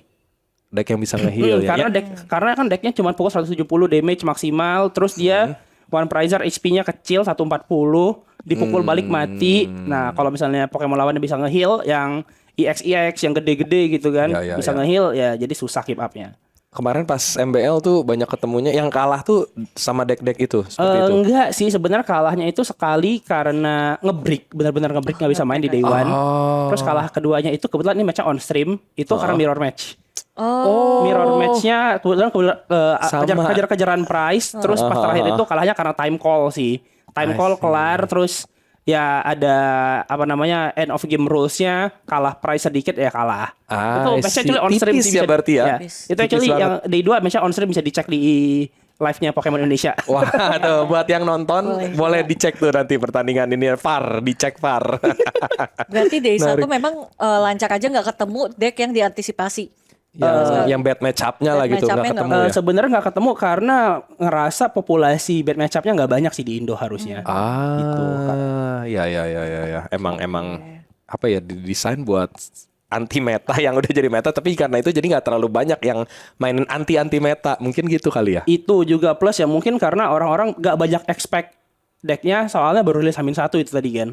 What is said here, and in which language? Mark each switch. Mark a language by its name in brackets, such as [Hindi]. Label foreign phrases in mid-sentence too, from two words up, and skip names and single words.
[Indonesian] Deck yang bisa nge-heal ya. Karena kan decknya cuma pukul 170 damage maksimal, terus dia [English] one prizer [Indonesian] HP-nya kecil 140, dipukul balik mati. Nah, kalau misalnya Pokemon lawannya bisa nge-heal yang EX yang gede-gede gitu kan, bisa nge-heal ya jadi susah [English] keep up- [Indonesian] nya. Kemarin pas MBL tuh banyak ketemunya yang kalah tuh sama deck-deck itu seperti itu. Enggak sih, sebenarnya kalahnya itu sekali karena nge-break, benar-benar nge-break nggak bisa main di [English] Day One. [Indonesian] Terus kalah keduanya itu kebetulan ini match-nya [English] on stream, [Indonesian] itu karena [English] mirror match. Mirror match- [Indonesian] nya kebetulan kejar-kejaran prize, terus pas terakhir itu kalahnya karena [English] time call [Indonesian] sih. [English] Time call [Indonesian] kelar terus ya ada apa namanya [English] end of game rules- [Indonesian] nya, kalah price sedikit ya kalah. Itu match-nya [English] actually on stream [Indonesian] tipis ya berarti ya. Itu actually yang Day 2 match-nya [English] on stream [Indonesian] bisa dicek di live-nya Pokemon Indonesia. Wah, tuh buat yang nonton boleh dicek tuh nanti pertandingan ini dicek VAR. Berarti Day 1 memang lancar aja nggak ketemu deck yang diantisipasi. Yang [English] bad match up- [Indonesian] nya lah gitu nggak ketemu ya. Sebenarnya nggak ketemu karena ngerasa populasi [English] bad match up- [Indonesian] nya nggak banyak sih di Indo harusnya. Gitu. Ya. Emang apa ya didesain buat [English] anti meta [Indonesian] yang udah jadi meta, tapi karena itu jadi nggak terlalu banyak yang mainin [English] anti meta, [Indonesian] mungkin gitu kali ya. Itu juga plus ya mungkin karena orang-orang gak banyak expect decknya soalnya baru rilis H-1 itu tadi kan.